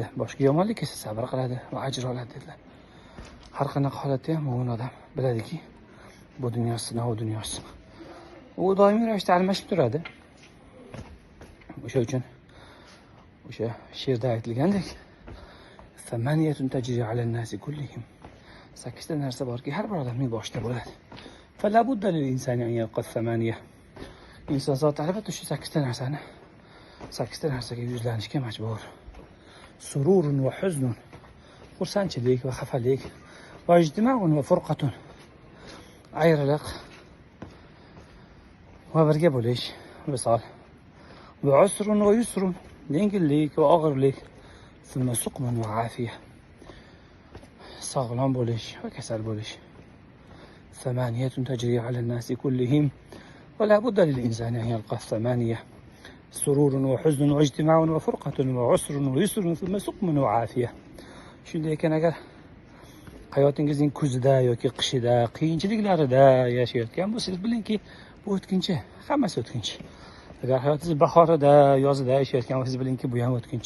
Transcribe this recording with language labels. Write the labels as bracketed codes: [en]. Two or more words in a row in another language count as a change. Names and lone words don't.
[uz] Boshqa yomonlik kelsa, sabr qiladi va ajr oladi dedilar. Har qanaqa holatda ham mo'min odam biladiki, bu dunyo sinov dunyosi. U doimiy ravishda almashib turadi. O'sha uchun o'sha she'rda aytilgandek, [ar] "ثمانية تجري على الناس كلهم." [uz] 8 ta narsa borki, har bir odamning boshida bo'ladi. [ar] فلا بد للإنسان أن يلقى ثمانية. [uz] Inson zoti albatta shu 8 ta narsani 8 ta narsaga yuzlanishga majbur. [ar] سرور وحزن. [uz] Xursandchilik va xafalik, [ar] واجتماع وفرقة. [uz] Ayriliq va birga bo'lish, misol. [ar] وعسر ويسر. [uz] Yengillik va og'irlik. [ar] ثم سقم وعافية. [uz] Sog'lom bo'lish va kasal bo'lish. [ar] ثمانية تجري على الناس كلهم ولا بد للإنسان أن يلقى ثمانية. سرور وحزن واجتماع وفرقة وعسر ويسر ثم سقم وعافية. [uz] Shunday ekan, agar hayotingizning kuzida yoki qishida, qiyinchiliklarida yashayotgan bo'lsangiz, bilingki, bu o'tkinchi, hammasi o'tkinchi. Agar hayotingiz bahorida, yozida yashayotgan bo'lsangiz, bilingki, bu ham o'tkinchi.